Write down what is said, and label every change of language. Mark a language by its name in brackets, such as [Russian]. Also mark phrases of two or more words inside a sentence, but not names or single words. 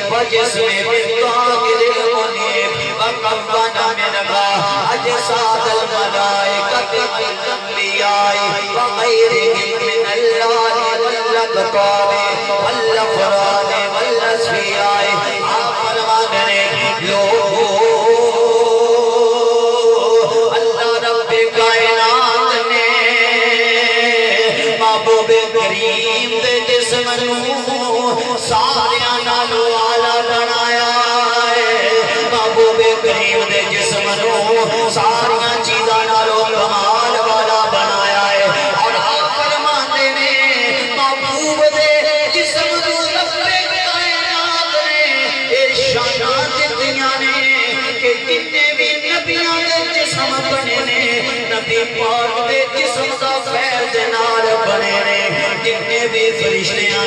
[Arabic] والجسم بالطاهر المنيب وكفن منها أجساد الملائكة والأنبياء وغيرهم من الآل والأقطاب والأفراد والأصفياء فرمانے [Punjabi] اللہ رب کائنات نے محبوب کریم دے جسم نو ساریاں نالوں اعلیٰ بنایا ہے محبوب کریم دے جسم نو ساریاں چیزاں نالوں کمال والا بنایا ہے اور آپ فرماتے نے محبوب دے جسم نو رب کائنات نے ارشادات دتیاں نے کہ جتنے بھی نبیاں دے جسم بنے نے نبی پاک دے جسم دا فیض نال بنے نے جتنے بھی فرشتیاں